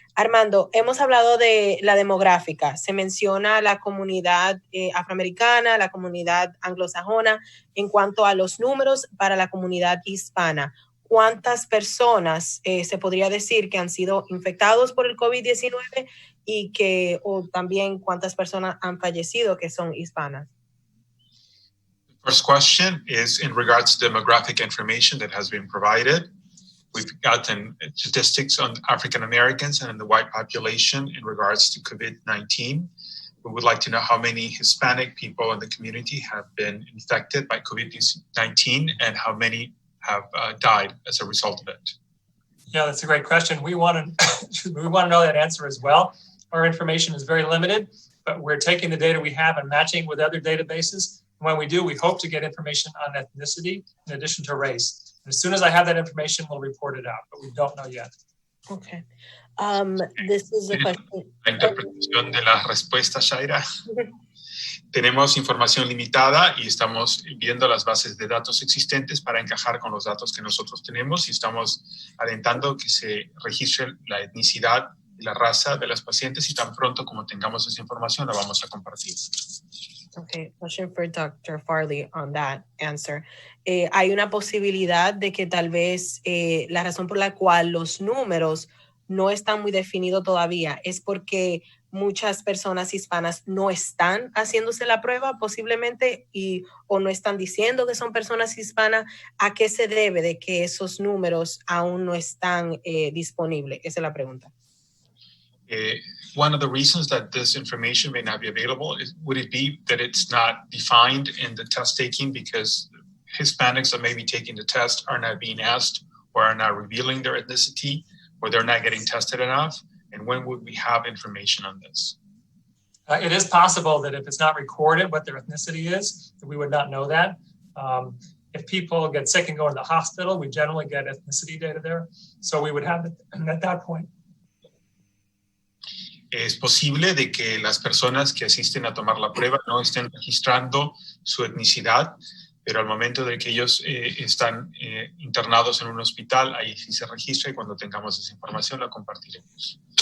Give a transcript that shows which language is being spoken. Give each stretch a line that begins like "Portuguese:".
Spanish: Armando, hemos hablado de la demográfica. Se menciona la comunidad afroamericana, la comunidad anglosajona, en cuanto a los números para la comunidad hispana. ¿Cuántas personas se podría decir que han sido infectados por el COVID-19 o también cuántas personas han fallecido que son hispanas?
English: First question is in regards to demographic information that has been provided. We've gotten statistics on African Americans and the white population in regards to COVID-19. We would like to know how many Hispanic people in the community have been infected by COVID-19 and how many have died as a result of it. Yeah, that's a great question. We want to know that answer as well. Our information is very limited, but we're taking the data we have and matching with other databases. When we do, we hope to get information on ethnicity in addition to race. And as soon as I have that information, we'll report it out, but we don't know yet. Okay. This is a question.
Spanish: La interpretación de la respuesta, Shaira. Tenemos información limitada y estamos viendo las bases de datos existentes para encajar con los datos que nosotros tenemos y estamos alentando que se registre la etnicidad y la raza de las pacientes y tan pronto como tengamos esa información la vamos a compartir.
English: Okay, question for Dr. Farley on that answer.
Spanish: Hay una posibilidad de que tal vez la razón por la cual los números no están muy definidos todavía es porque muchas personas hispanas no están haciéndose la prueba posiblemente o no están diciendo que son personas hispanas. ¿A qué se debe de que esos números aún no están disponibles? Esa es la pregunta.
English: One of the reasons that this information may not be available would it be that it's not defined in the test taking because Hispanics that may be taking the test are not being asked or are not revealing their ethnicity or they're not getting tested enough? And when would we have information on this? It is possible that if it's not recorded what their ethnicity is, that we would not know that. If people get sick and go to the hospital, we generally get ethnicity data there. So we would have it at that point.
Spanish: Es posible de que las personas que asisten a tomar la prueba no estén registrando su etnicidad, pero al momento de que ellos están internados en un hospital, ahí sí se registra y cuando tengamos esa información la compartiremos.